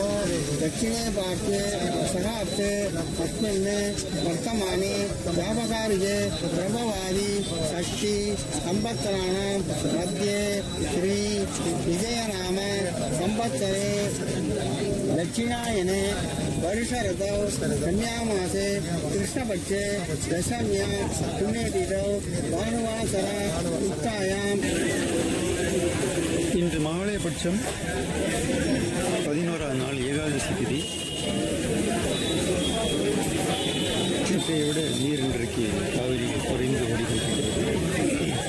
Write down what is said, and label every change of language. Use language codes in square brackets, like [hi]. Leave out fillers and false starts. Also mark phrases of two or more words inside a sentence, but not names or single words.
[sa] दक्षिणे पार्श्वे सहाब्दे अस्मिन् वर्तमाने व्यापकारिके प्रभवादि षष्ठी संवत्सराणां मध्ये श्री विजयनाम संवत्सरे दक्षिणायने वर्षऋतौ कन्यामासे कृष्णपक्षे दशम्यां पुण्यतिथौ भानुवासर उत्थायां [ta] இன்று மகாலயபட்சம் 11ஆவது நாள் ஏகாதசி திதி. நேற்றைய விட நீர் இன்றைக்கு காவிரி குறைந்து ஓடிக்கொண்டிருக்கிறது.